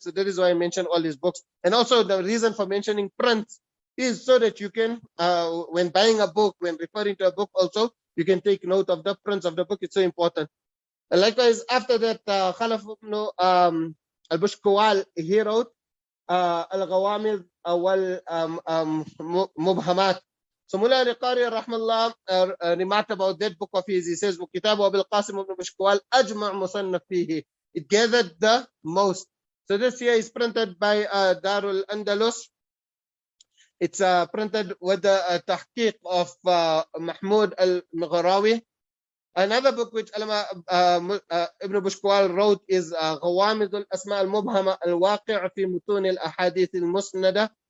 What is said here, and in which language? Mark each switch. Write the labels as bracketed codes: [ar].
[en] So that is why I mentioned all these books. And also the reason for mentioning prints is so that you can, when buying a book, when referring to a book also, you can take note of the prints of the book. It's so important. And likewise, after that, Khalaf ibn al-Bushkawal, he wrote Al-Ghawamid wal-Mubhamat. So Mullah al-Qari rahmallah remarked about that book of his. He says, [ar] وَكِتَابُ أَبِي الْقَاسِمِ ibn Bushkawal أَجْمَعْ مُصَنَّفْ فِيهِ. [en] It gathered the most. So this here is printed by Darul Andalus. It's printed with the tahqiq of Mahmoud al-Maghrawi. Another book which Ibn Bushkawal wrote is Ghawamid al-Asma' al-Mubhama al-Waqi' fi Mutun al-Ahadith al-Musnada.